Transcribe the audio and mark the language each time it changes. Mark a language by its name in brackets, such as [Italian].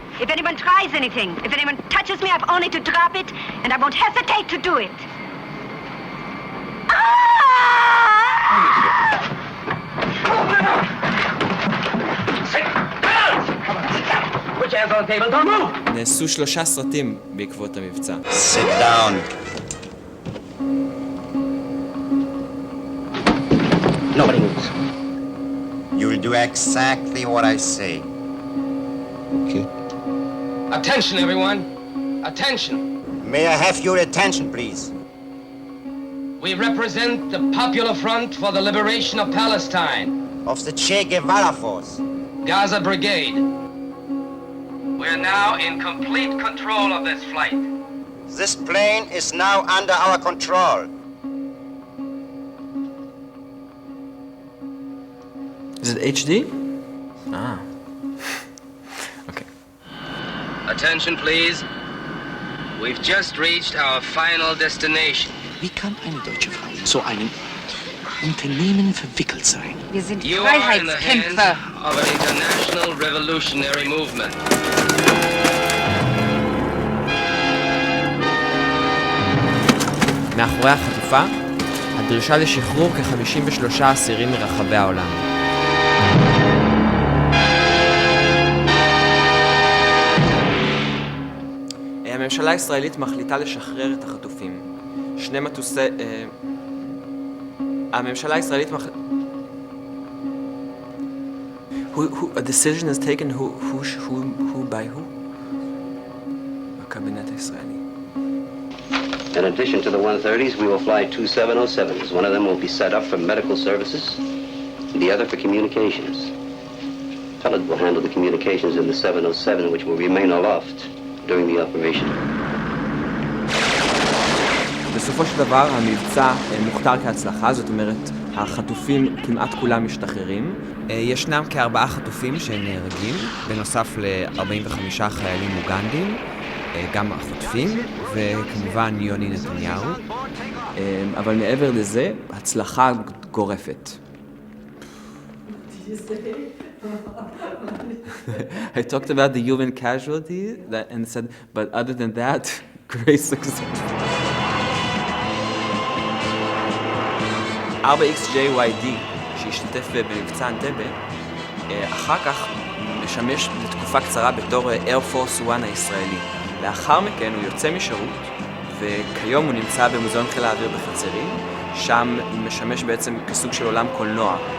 [English] If anyone tries anything, if anyone touches me, I've only to drop it, and I won't hesitate to do it. Put your hands on the table, don't move! [Hebrew] נעשו 3 סרטים בעקבות המבצע. [English] Sit down. Nobody moves. You will do exactly what I say. Okay. Attention, everyone. Attention. May I have your attention, please? We represent the Popular Front for the Liberation of Palestine. Of the Che Guevara Force. Gaza Brigade. We're now in complete control of this flight. This plane is now under our control. Is it HD? Ah. Okay. Attention, please. We've just reached our final destination. [German] Wie kann eine deutsche Frau in so einem Unternehmen verwickelt sein? Wir sind Freiheitskämpfer [English] of an international revolutionary movement. [Hebrew] מאחורי החטופה, הדרישה לשחרור כ-53 אסירים מרחבי העולם. הממשלה הישראלית מחליטה לשחרר את החטופים. 2 מטוסי... הממשלה הישראלית [English] a decision is taken who by who? [Hebrew] הקבינט הישראלי. [English] In addition to the 130s, we will fly 2 707s. One of them will be set up for medical services, and the other for communications. Pellet will handle the communications in the 707, which will remain aloft during the operation. [Hebrew] בסופו של דבר המבצע מוכתר כהצלחה, זאת אומרת החטופים כמעט כולם משתחררים. ישנם כ4 חטופים שנהרגים, בנוסף ל-45 חיילים אוגנדים, גם החוטפים, וכמובן יוני נתניהו. אבל מעבר לזה, הצלחה גורפת. [English] I talked about the human casualty and said, but other than that, great success. [Hebrew] 4XJYD, שהשתתף במבצע אנטבה, אחר כך משמש לתקופה קצרה בתור Air Force One הישראלי. לאחר מכן הוא יוצא משירות, וכיום הוא נמצא במוזיאון חיל האוויר בחצרים, שם הוא משמש בעצם כסוג של עולם קולנוע.